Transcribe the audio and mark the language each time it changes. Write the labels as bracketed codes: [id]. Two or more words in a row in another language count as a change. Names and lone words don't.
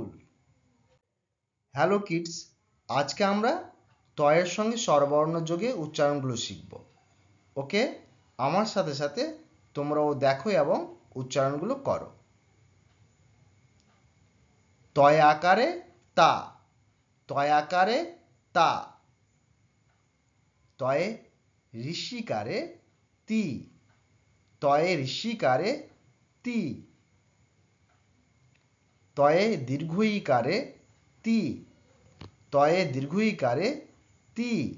[en] hello kids, [bn] আজকে আমরা তয়ের সঙ্গে স্বরবর্ণ যোগে উচ্চারণগুলো শিখব। ওকে, আমার সাথে সাথে তোমরাও দেখো এবং উচ্চারণগুলো করো। তয় আকারে তা, তয় আকারে তা। তয়ে ঋষিকারে তি, তয়ে ঋষিকারে তি। তয়ে দীর্ঘইকারে তি, তয়ে দীর্ঘইকারে তি।